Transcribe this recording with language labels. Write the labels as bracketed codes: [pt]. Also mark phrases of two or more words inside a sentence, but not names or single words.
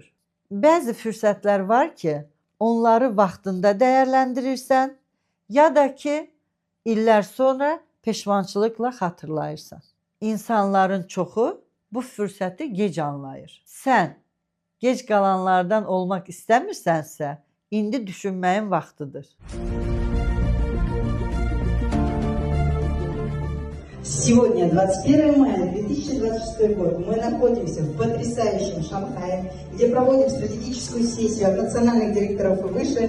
[az] Bəzi fürsətlər var ki, onları vaxtında dəyərləndirirsən, ya da ki, illər sonra peşmançılıqla xatırlayırsan. İnsanların çoxu bu fürsəti gec anlayır. Sən gec qalanlardan olmaq istəmirsənsə, indi düşünməyin vaxtıdır. [ru] Сегодня, 21 мая 2026 год, мы находимся в потрясающем Шанхае, где проводим стратегическую сессию от национальных директоров и выше.